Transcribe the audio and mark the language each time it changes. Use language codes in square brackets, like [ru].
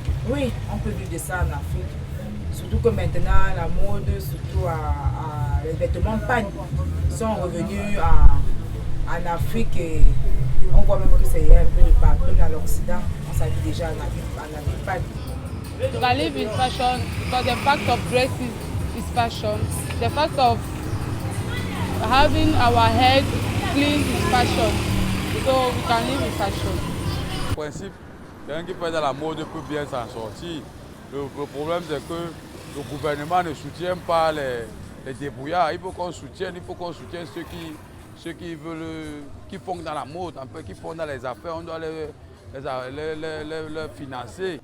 [fr] Oui, on peut vivre de ça en Afrique. Surtout que maintenant, la mode, surtout les vêtements pagne, sont revenus en Afrique et on voit même que c'est un peu de partout, même dans l'Occident. On s'habille déjà en habit pagne. [en] You can live in fashion because the fact of dress is fashion. The fact of having our head clean is fashion. So we can live in fashion. [fr] En principe, quelqu'un qui fait de la mode peut bien s'en sortir. Le problème c'est que le gouvernement ne soutient pas les débrouillards. Il faut qu'on soutienne ceux qui veulent, qui font dans la mode, un peu, qui font dans les affaires. On doit les financer.